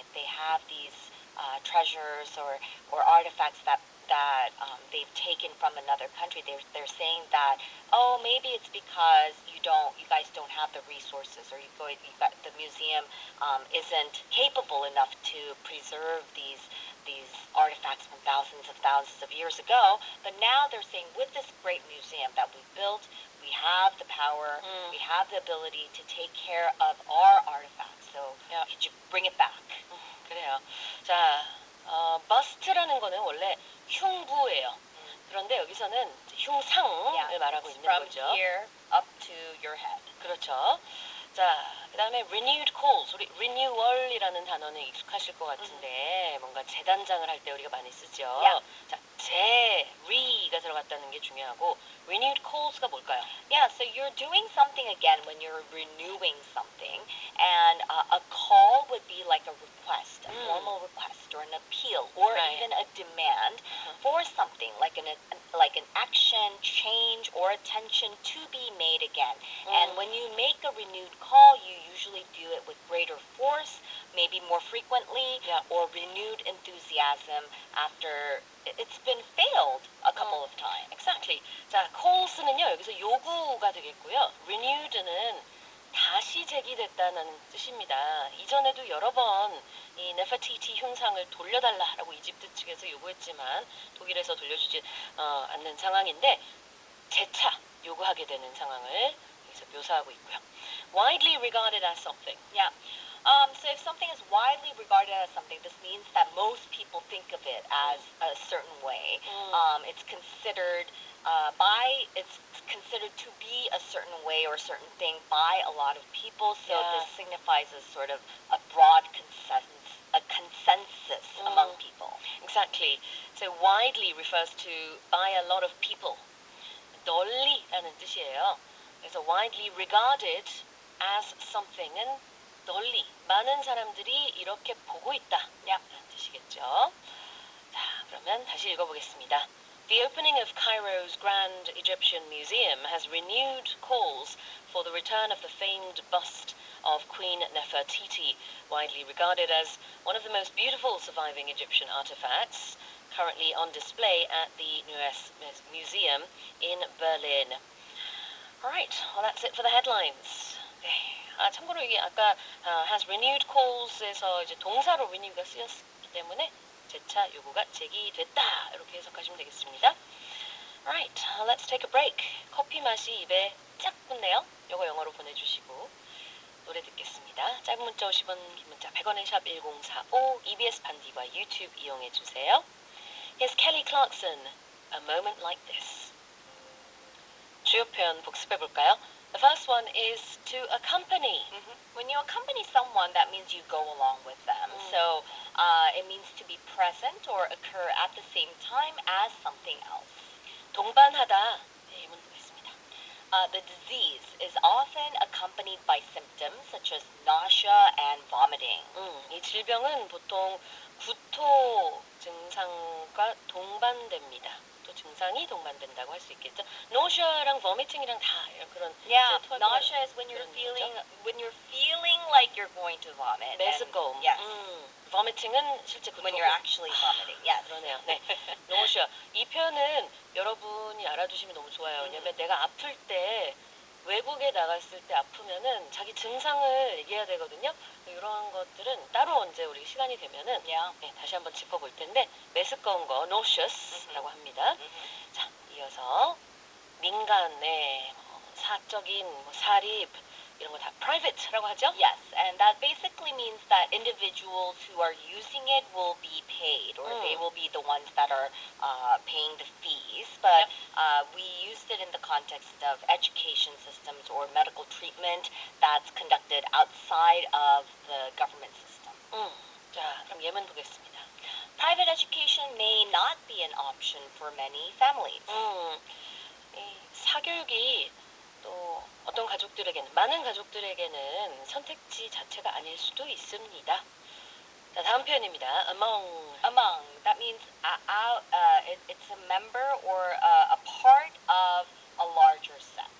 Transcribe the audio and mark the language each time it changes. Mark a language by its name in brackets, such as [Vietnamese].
[English] If they have these treasures or artifacts that they've taken from another country, they're saying that, oh, maybe it's because you guys don't have the resources, or the museum isn't capable enough to preserve these artifacts from thousands of years ago. But now they're saying, with this great museum that we built, we have the power, we have the ability to take care of our artifacts. So could you bring it back? [Korean] 그래요. 자, bust라는 거는 원래 흉부예요. 그런데 여기서는 흉상을 말하고 있는 [English] From [Korean] 거죠. [English] here up to your head. [Korean] 그렇죠. 자, 그 다음에 renewed calls. 우리 renewal이라는 단어는 익숙하실 것 같은데 뭔가 재단장을 할 때 우리가 많이 쓰죠. [English] Yeah. [Korean] 자, re가 들어갔다는 게 중요하고 renewed calls가 뭘까요? [English] Yeah, so you're doing something again when you're renewing something, and a call would be like a request, a formal request, or an appeal, or even a demand for something, like an action, change, or attention to be made again. And when you make a renewed call, you usually do it with greater force, maybe more frequently, or renewed enthusiasm after it's been failed a couple of times. Exactly. [Korean] 자, calls는요, 여기서 요구가 되겠고요. renewed는 다시 제기됐다는 뜻입니다. 이전에도 여러 번 이 네퍼티티 흉상을 돌려달라라고 이집트 측에서 요구했지만 독일에서 돌려주지 않는 상황인데 재차 요구하게 되는 상황을 여기서 묘사하고 있고요. [English] Widely regarded as something. Yeah. So if something is widely regarded as something, this means that most people think of it as a certain way. It's considered to be a certain way or a certain thing by a lot of people. So this signifies a sort of a broad consensus among people. Exactly. So widely refers to by a lot of people. [Korean] 널리라는 뜻이에요. 그래서 [English] widely regarded as something [Korean] 은 널리 많은 사람들이 이렇게 보고 있다. 라는 뜻이겠죠. 자, 그러면 다시 읽어보겠습니다. [English] The opening of Cairo's Grand Egyptian Museum has renewed calls for the return of the famed bust of Queen Nefertiti, widely regarded as one of the most beautiful surviving Egyptian artifacts, currently on display at the Neues Museum in Berlin. Alright, well that's it for the headlines. [Korean] 네. 참고로 이게 아까 has renewed calls에서 이제 동사로 renew가 쓰였기 때문에 재차 요구가 제기됐다. 이렇게 해석하시면 되겠습니다. [English] Alright, let's take a break. [Korean] 커피 맛이 입에 쫙 붙네요. 요거 영어로 보내주시고 노래 듣겠습니다. 짧은 문자 50원, 긴 문자 100원의 샵 1045, EBS 반디와 유튜브 이용해주세요. [English] Here's Kelly Clarkson, A Moment Like This. [Korean] 주요 표현 복습해볼까요? [English] The first one is to accompany. When you accompany someone, that means you go along with them. So it means to be present or occur at the same time as something else. [Korean] 동반하다. 네, 예문 보겠습니다. [English] The disease is often accompanied by symptoms such as nausea and vomiting. [Korean] 이 질병은 보통 구토 증상과 동반됩니다. 또 증상이 동반된다고 할 수 있겠죠. nausea랑 vomiting이랑 다 그런. [English] Yeah, nausea is when you're feeling like you're going to vomit. [Korean] 메스꺼움. [English] Yes. [Korean] vomiting은 실제 구토. [English] When you're actually vomiting. Yes. [Korean] 그러네요. 네. nausea. 이 표현은 여러분이 알아두시면 너무 좋아요. 왜냐면 내가 아플 때 외국에 나갔을 때 아프면은 자기 증상을 얘기해야 되거든요. 이런 것들은 따로 언제 우리 시간이 되면은 네, 다시 한번 짚어볼 텐데 메스꺼운 거 nauseous라고 합니다. 자, 이어서 민간의 사적인 사립 이런 거 다 private라고 하죠? [English] Yes, and that basically means that individuals who are using it will be paid, or they will be the ones that are paying the fees. But we used it in the context of education systems or medical treatment that's conducted outside of the government system. [Korean] 자, 그럼 예문 보겠습니다. [English] Private education may not be an option for many families. [Korean] 이 사교육이 또 어떤 가족들에게는 많은 가족들에게는 선택지 자체가 아닐 수도 있습니다. 자, 다음 표현입니다. [English] Among that means it's a member or a part of a larger set.